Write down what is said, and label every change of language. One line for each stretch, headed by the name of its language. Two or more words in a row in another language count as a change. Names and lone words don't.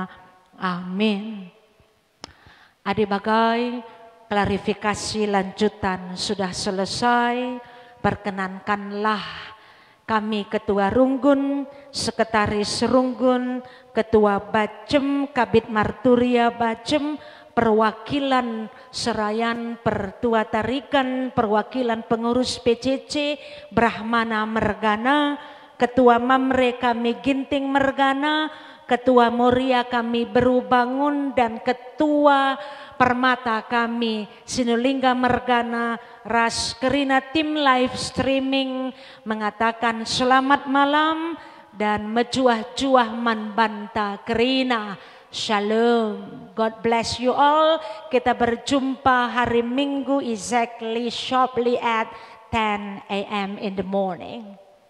Indonesian: Amin. Adik bagai, klarifikasi lanjutan sudah selesai. Perkenankanlah kami Ketua Runggun, Sekretaris Runggun, Ketua Bajem, Kabid Marturia Bajem, perwakilan Serayan Pertua Tarikan, perwakilan pengurus PCC Brahmana Mergana, Ketua Mamre kami Ginting Mergana, Ketua Moria kami Berubangun, dan Ketua Permata kami Sinulinga Mergana.
Batak Karo: Ras Kerina
Indonesian: tim
English: live streaming
Indonesian: mengatakan selamat malam dan
Batak Karo: mejuah-juah man banta Kerina.
Indonesian: Shalom.
English: God bless you all.
Indonesian: Kita berjumpa hari Minggu
English: exactly sharply at 10 a.m. in the morning.